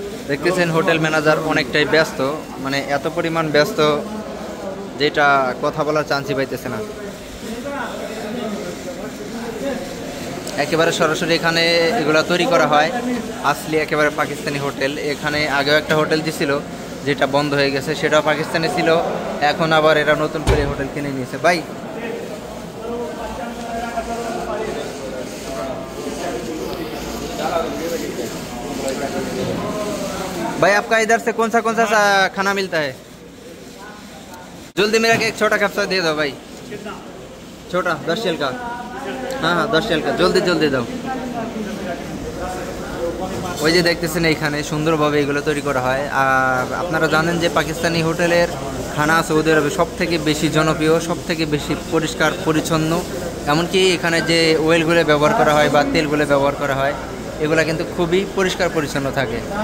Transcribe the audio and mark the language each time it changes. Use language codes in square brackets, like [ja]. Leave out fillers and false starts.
[bn] দেখতেছেন hotel manager অনেকটাই ব্যস্ত, মানে এত পরিমাণ ব্যস্ত যেটা কথা বলার চান্সই পাইতেছে না। একেবারে সরাসরি এখানে এগুলো তৈরি করা হয়, আসলে একেবারে পাকিস্তানি হোটেল। এখানে আগেও একটা হোটেল দিছিল যেটা বন্ধ হয়ে গেছে, সেটাও পাকিস্তানি ছিল, এখন আবার এরা নতুন করে হোটেল কিনে নিয়েছে। [hi] ভাই भाई आपका इधर से कौन सा खाना मिलता है? जल्दी मेरा एक छोटा खेपसा दे दो भाई, छोटा 10 रियाल का। हाँ हाँ 10 रियाल का, जल्दी जल्दी দাও। [bn] ওই যে দেখতেছেন এইখানে সুন্দরভাবে এগুলো তৈরি করা হয়। আর আপনারা জানেন যে পাকিস্তানি হোটেলের খানা সৌদি আরবে সব থেকে বেশি জনপ্রিয়, সব থেকে বেশি পরিষ্কার পরিচ্ছন্ন। এমনকি এখানে যে অয়েলগুলো ব্যবহার করা হয় বা তেলগুলো ব্যবহার করা হয়, এগুলা কিন্তু খুবই পরিষ্কার পরিচ্ছন্ন থাকে।